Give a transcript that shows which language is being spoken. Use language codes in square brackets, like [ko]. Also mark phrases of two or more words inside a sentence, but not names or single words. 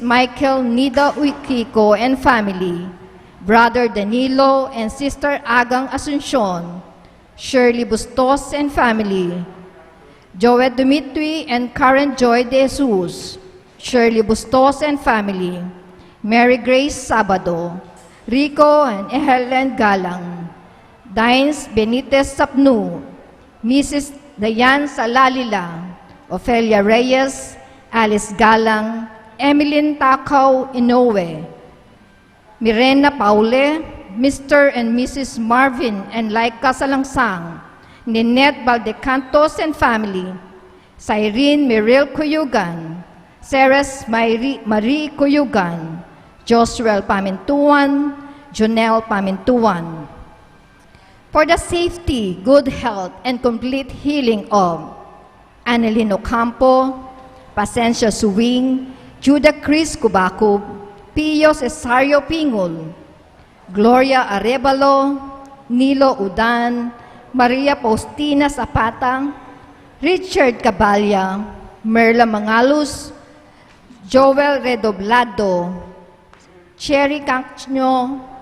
[en] Michael Nida Uikiko and family, Brother Danilo and Sister Agang Asuncion, Shirley Bustos and family, Joel Dimitri and Karen Joy de Jesus, Shirley Bustos and family, Mary Grace Sabado, Rico and Helen Galang, Dines Benitez Sapnu, Mrs. Dayan Salalila, Ofelia Reyes, Alice Galang, Emilyn Takaw Inoue, Mirena Paule, Mr. and Mrs. Marvin and Laika Salangsang, Ninette Valdecantos and family, Cyrene Mirel Cuyugan, Ceres Marie Cuyugan, Josuel Pamintuan, Jonel Pamintuan. For the safety, good health, and complete healing of Annalyn Ocampo, Pacencia Suwing, Judah Chris Cubacob, Pio Cesario Pingol, Gloria Arevalo, Nilo Udan, Maria Faustina Zapata, Richard Caballa, Merla Mangalus, Joel Redoblado, Cherry Cacño,